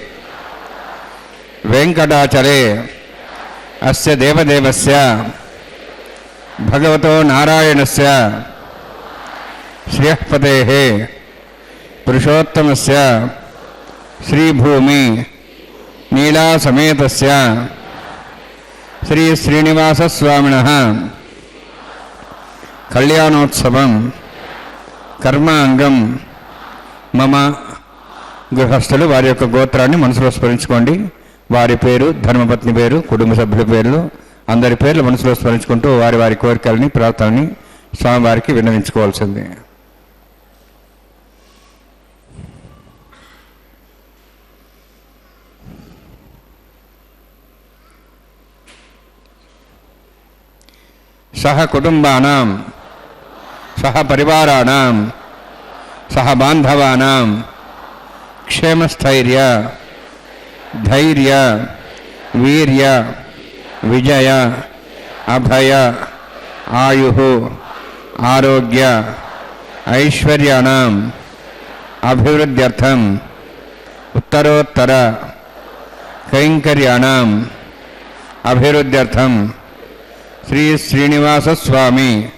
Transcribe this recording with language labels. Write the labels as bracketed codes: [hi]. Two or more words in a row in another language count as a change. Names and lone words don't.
[sa] वेंकटाचले अस्य देवदेवस्य भगवतो नारायणस्य श्रीयःपतेः पुरुषोत्तमस्य श्रीभूमि नीलासमेतस्य श्री श्रीनिवासस्वामिनः कल्याणोत्सवं कर्मांगं मम [te] గృహస్థులు వారి యొక్క గోత్రాన్ని మనసులో స్మరించుకోండి. వారి పేరు, ధర్మపత్ని పేరు, కుటుంబ సభ్యుల పేర్లు, అందరి పేర్లు మనసులో స్మరించుకుంటూ వారి వారి కోరికల్ని, ప్రార్థనని స్వామివారికి విన్నవించుకోవాల్సింది. [sa] సహ కుటుంబానాం సహ పరివారాణాం సహ బాంధవానాం क्षेमस्थैर्य धैर्य वीर्य विजय अभय आयुः आरोग्य ऐश्वर्याणाम् अभिवृद्ध्यर्थम् उत्तरोत्तर कैंकर्याणाम् अभिवृद्ध्यर्थम् श्री श्रीनिवास स्वामी